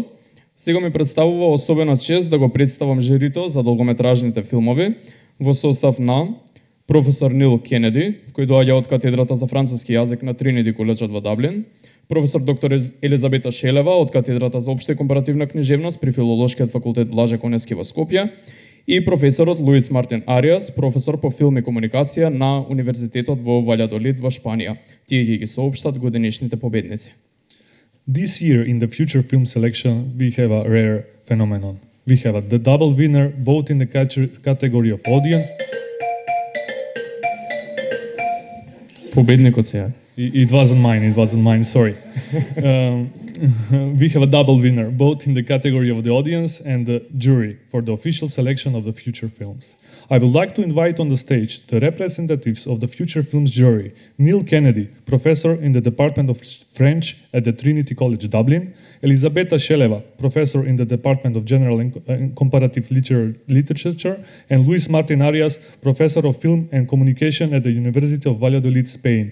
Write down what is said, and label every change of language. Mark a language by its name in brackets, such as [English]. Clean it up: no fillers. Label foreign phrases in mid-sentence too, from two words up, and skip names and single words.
[Macedonian] Сега ми представува особена чест да го представам жирито за долгометражните филмови во состав на професор Нил Кенеди, кој доаѓа од катедрата за француски јазик на Тринити коледжот во Даблин, професор доктор Елизабета Шелева од катедрата за општа и компаративна книжевност при Филолошкиот факултет Блаже Коневски во Скопје и професорот Луис Мартин Ариас, професор по филм и комуникација на Универзитетот во Ваљадолид во Шпанија. Тие ги соопштат годинешните победници. [English] This year in the future film selection, we have a rare phenomenon. We have the double winner both in the category of audience. [Macedonian] Победникот сега. [English] It wasn't mine, sorry. We have a double winner, both in the category of the audience and the jury for the official selection of the future films. I would like to invite on the stage the representatives of the future films jury, Neil Kennedy, professor in the Department of French at the Trinity College Dublin, Elisabetta Sheleva, professor in the Department of General and Comparative Literature, and Luis Martin Arias, professor of film and communication at the University of Valladolid, Spain.